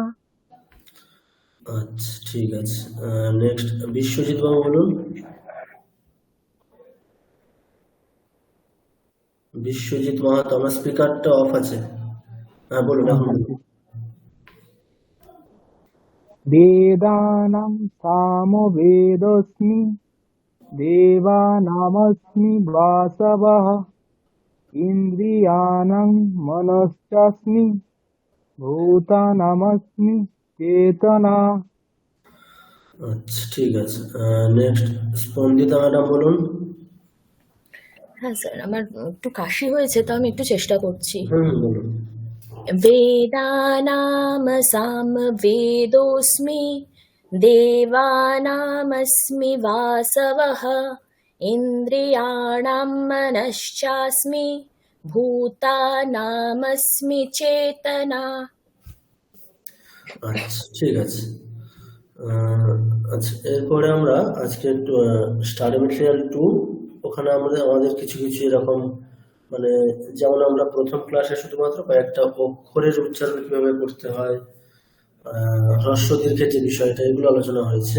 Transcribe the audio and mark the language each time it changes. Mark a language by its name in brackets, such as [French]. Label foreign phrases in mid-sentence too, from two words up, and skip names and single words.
[Bangla] আচ্ছা, ঠিক আছে। নেক্সট বিশ্বজিৎ বাবু বলুন। বিশ্বজিৎ মাহাতো, আমার স্পিকারটা অফ আছে। হ্যাঁ বলুন, এখন বলুন। [Sanskrit] वेदानां सामवेदोऽस्मि देवानामस्मि वासवः इन्द्रियाणां मनश्चास्मि भूतानामस्मि चेतना। [Bangla] আচ্ছা, ঠিক আছে। নেক্সট স্পন্দিতা ম্যাডাম বলুন। হ্যাঁ স্যার, আমার একটু কাশি হয়েছে, তো আমি একটু চেষ্টা করছি। বলুন। [Sanskrit] वेदानाम सामवेदोऽस्मि देवानामस्मि वासवः इन्द्रियाणां मनश्चास्मि भूतानामस्मि चेतना। [Bangla] আচ্ছা, ঠিক আছে। আচ্ছা, এরপরে আমরা আজকে একটু স্টাডি মেটেরিয়াল 2, ওখানে আমাদের কিছু কিছু এরকম মানে যেমন আমরা প্রথম ক্লাসে শুধুমাত্র কয়েকটা অক্ষরের উচ্চারণ কিভাবে করতে হয়, হ্রস্ব দীর্ঘের যে বিষয়টা, এগুলো আলোচনা হয়েছে।